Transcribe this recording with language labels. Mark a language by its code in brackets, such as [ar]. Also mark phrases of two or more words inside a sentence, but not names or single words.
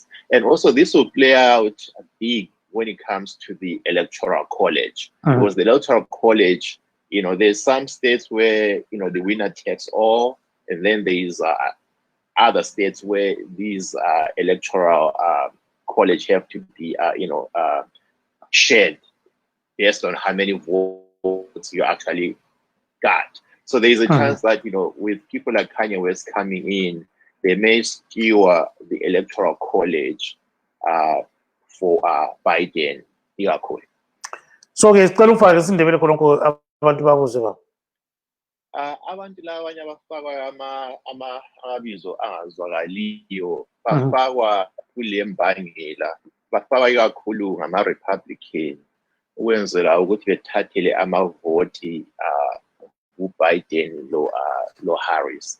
[en] And also this will play out big when it comes to the Electoral College, because the Electoral College, you know, there's some states where, you know, the winner takes all, and then there's other states where these Electoral College have to be, shared based on how many votes you actually got. So there's a chance that, you know, with people like Kanye West coming in, they may skew the Electoral College for Biden. [nd] So-ke sicela ufake isindebele khonokho abantu babuze baba. Abantu labanye abafakwa amabizo angazwakaliyo bafakwa kule mbangela, bafakwa ikakhulu ngama-Republican ukwenzela ukuthi bethathele amavoti uBiden lo Harris.